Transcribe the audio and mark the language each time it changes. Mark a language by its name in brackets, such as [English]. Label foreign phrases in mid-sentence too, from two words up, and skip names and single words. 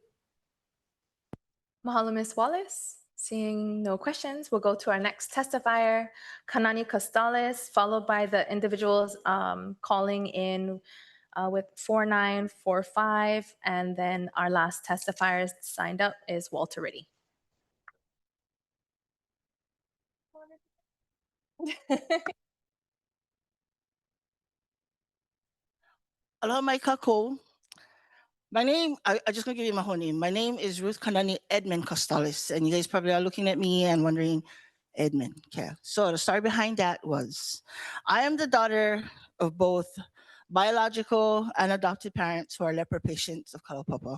[English] Mahalo, Ms. Wallace. Seeing no questions, we'll go to our next testifier, Kanani Costales, followed by the individuals calling in with 4945, and then our last testifier signed up is Walter Riddy. [Hawaiian] Aloha mai kākou. [English] My name, I just gonna give you my whole name. My name is Ruth Kanani Edmund Costales, and you guys probably are looking at me and wondering, Edmund, okay. So the story behind that was, I am the daughter of both biological and adopted parents who are leper patients of Kalaupapa.